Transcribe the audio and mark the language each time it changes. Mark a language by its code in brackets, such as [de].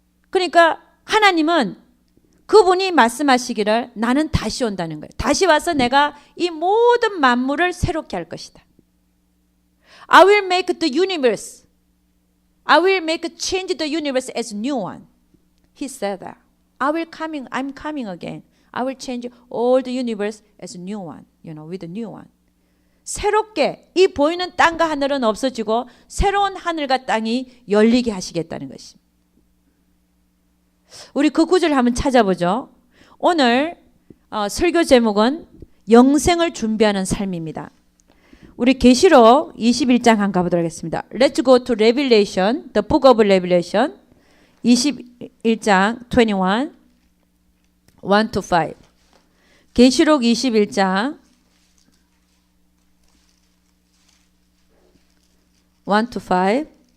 [ko] 그러니까 하나님은 그분이 말씀하시기를 나는 다시 온다는 거예요. 다시 와서 내가 이 모든 만물을 새롭게 할 것이다. [en] I will make the universe. I will change the universe as new one. He said that. I'm coming again. I will change all the universe as a new one. With a new one. [ko] 새롭게 이 보이는 땅과 하늘은 없어지고 새로운 하늘과 땅이 열리게 하시겠다는 것입니다. 우리 그 구절을 한번 찾아보죠. 오늘 설교 제목은 영생을 준비하는 삶입니다. 우리 계시록 21장 한번 가보도록 하겠습니다. [en] Let's go to Revelation, the book of Revelation 21장 21, 1 to 5. [ko] 계시록 21장 [en] 1 to 5.